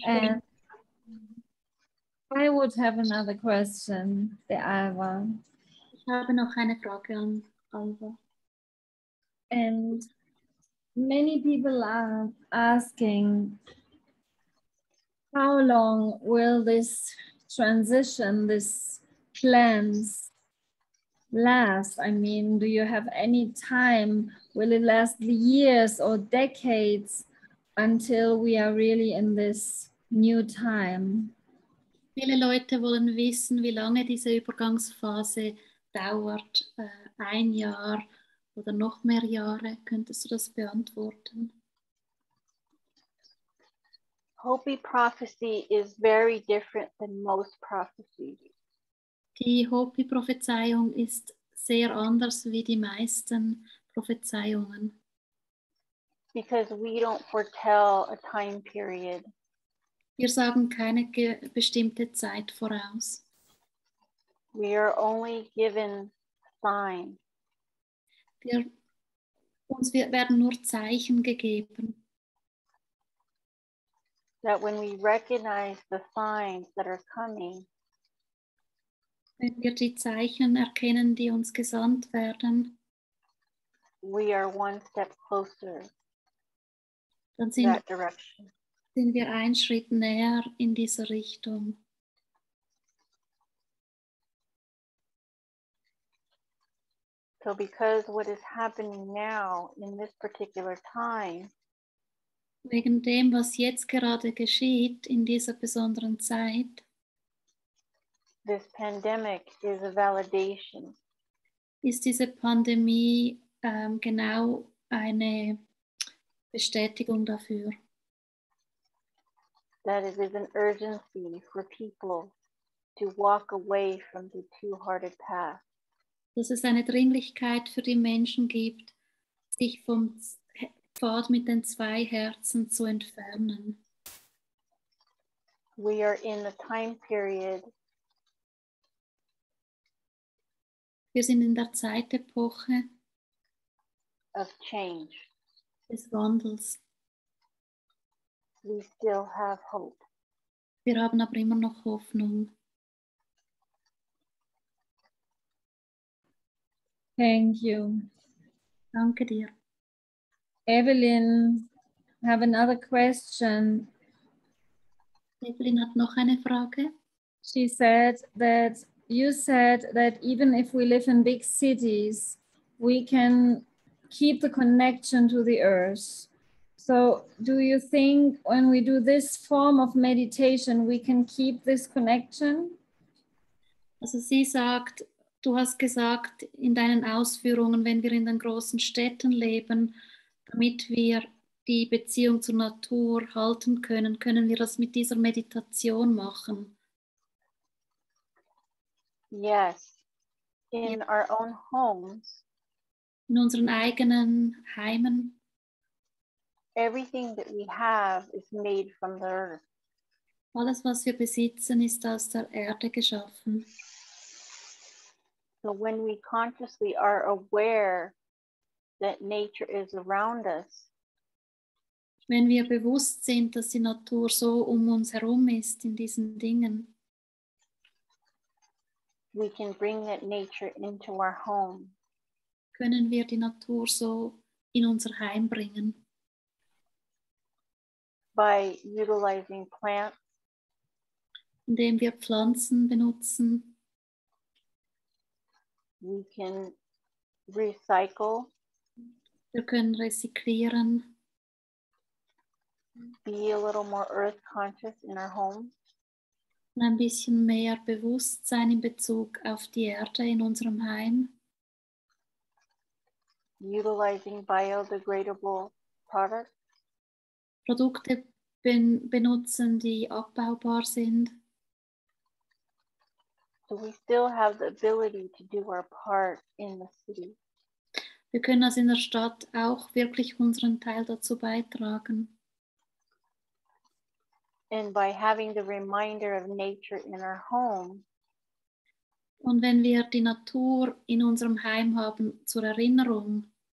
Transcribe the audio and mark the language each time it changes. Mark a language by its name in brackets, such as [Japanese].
[English] And I would have another question, DeAlva. [German] Ich habe noch eine Frage an Alva. [English] And many people are asking, how long will this transition, this cleanse last? I mean, do you have any time? Will it last years or decades until we are really in this new time? [German] Viele Leute wollen wissen, wie lange diese Übergangsphase dauert. 1 Jahr oder noch mehr Jahre. Könntest du das beantworten? [English] Hopi prophecy is very different than most prophecies. [German] Die Hopi-Prophezeiung ist sehr anders wie die meisten Prophezeiungen. [English] Because we don't foretell a time period. [German] Wir sagen keine bestimmte Zeit voraus. [English] We are only given signs. [German] Uns werden nur Zeichen gegeben. [English] that when we recognize the signs that are coming, [German] wenn wir die Zeichen erkennen, die uns gesandt werden, [English] we are one step closer [German] dann [English] to [German] sind [English] that direction. [German] wir einen Schritt näher in diese Richtung. [English] So because what is happening now in this particular time [German] Wegen dem, was jetzt gerade geschieht in dieser besonderen Zeit, [English] this pandemic is a validation [German] ist diese Pandemie genau eine Bestätigung dafür, [English] that it is an urgency for people to walk away from the two-hearted path. [German] dass es eine Dringlichkeit für die Menschen gibt, sich vom Pfad mit den zwei Herzen zu entfernen. [English] We are in the time period [German] Wir sind in der Zeitepoche [English] of change. [German] des Wandels. [English] We still have hope. [German] Wir haben aber immer noch Hoffnung. [English] Thank you. [German] Danke dir. [English] Evelyn, have another question. [German] Evelyn hat noch eine Frage. [English] She said that you said that even if we live in big cities, we can keep the connection to the earth. So do you think when we do this form of meditation, we can keep this connection? [German] Also sie sagt, du hast gesagt in deinen Ausführungen, wenn wir in den großen Städten leben, damit wir die Beziehung zur Natur halten können, können wir das mit dieser Meditation machen. [English] Yes, in our own homes, [German] In unseren eigenen Heimen, [English] everything that we have is made from the earth. [German] alles was wir besitzen, ist aus der Erde geschaffen. [English] So when we consciously are aware that nature is around us, [German] Wenn wir bewusst sind, dass die Natur so um uns herum ist in diesen Dingen, [English] we can bring that nature into our home. [German] können wir die Natur so in unser Heim bringen. [English] By utilizing plants, [German] Indem wir Pflanzen benutzen, [English] we can recycle, [German] wir können rezyklieren, [English] be a little more earth conscious in our homes, [German] und ein bisschen mehr Bewusstsein in Bezug auf die Erde in unserem Heim, [English] utilizing biodegradable products, [German] Produkte benutzen, die abbaubar sind. [English] so we still have the ability to do our part in the city. [German] Wir können also in der Stadt auch wirklich unseren Teil dazu beitragen. [English] And by having the reminder of nature in our home, [German] Und wenn wir die Natur in unserem Heim haben zur Erinnerung,